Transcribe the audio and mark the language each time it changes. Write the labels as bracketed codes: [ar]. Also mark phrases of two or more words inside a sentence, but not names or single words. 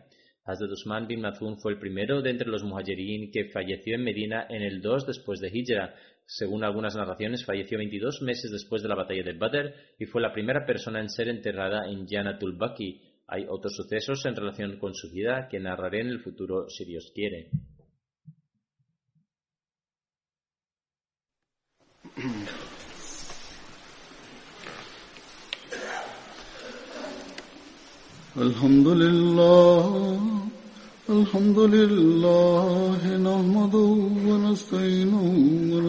[es] Hazrat Usman bin Mazun fue el primero de entre los muhajirín que falleció en Medina en el 2 después de Hijra. Según algunas narraciones, falleció 22 meses después de la batalla de Badr y fue la primera persona en ser enterrada en Janatul Baqi. Hay otros sucesos en relación con su vida que narraré en el futuro si Dios quiere. [ar] الحمد لله، نحمده ونستعينه و